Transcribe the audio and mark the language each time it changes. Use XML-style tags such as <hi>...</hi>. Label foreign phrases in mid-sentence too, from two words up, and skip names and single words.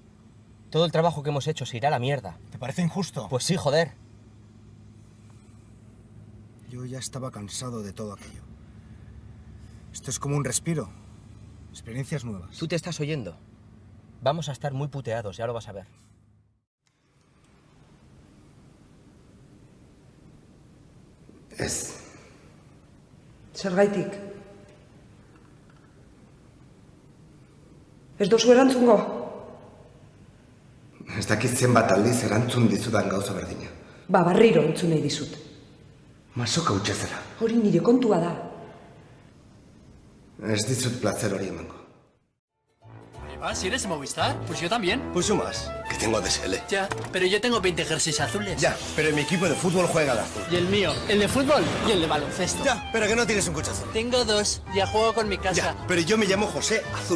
<es>Todo el trabajo que hemos hecho se irá a la mierda. ¿Te parece injusto? Pues sí, joder. Yo ya estaba cansado de todo aquello. Esto es como un respiro. Experiencias nuevas. ¿Tú te estás oyendo? Vamos a estar muy puteados, ya lo vas a ver.</es> <eu>Ez. Zergaitik? Ez dozu erantzungo? Ez dakit zenbat aldiz erantzun dizudan gauza berdina. Berriro entzun nahi dizut. Masoka utxezera. Hori nire kontua da. Ez dizut placer hori emango.</eu> <es>Si eres de Movistar, pues yo también. Pues sumas, que tengo DSL. Ya, pero yo tengo 20 jerseys azules. Ya, pero mi equipo de fútbol juega al azul. Y el mío, el de fútbol y el de baloncesto. Ya, pero que no tienes un coche azul. Tengo dos, ya juego con mi casa. Ya, pero yo me llamo José Azul.</es>